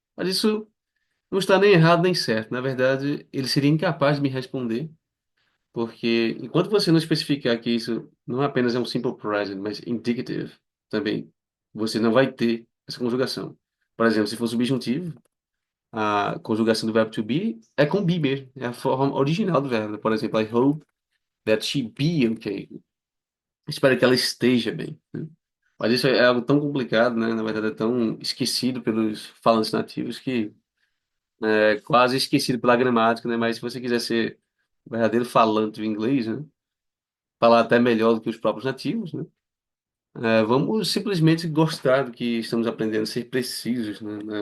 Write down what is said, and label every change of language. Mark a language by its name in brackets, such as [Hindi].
[Portuguese] Mas isso não está nem errado nem certo. Na verdade, ele seria incapaz de me responder, porque enquanto você não especificar que isso não apenas é um Simple Present, mas indicative também, você não vai ter essa conjugação. Por exemplo, se for subjuntivo, a conjugação do verbo to be é com be mesmo. É a forma original do verbo. Por exemplo, [English] I hope that she be okay. [Portuguese] Espero que ela esteja bem, né? Mas isso é algo tão complicado, né? Na verdade, é tão esquecido pelos falantes nativos que é quase esquecido pela gramática, né? Mas se você quiser ser um verdadeiro falante do inglês, né? Falar até melhor do que os próprios nativos, né? Vamos simplesmente gostar do que estamos aprendendo, ser precisos, né?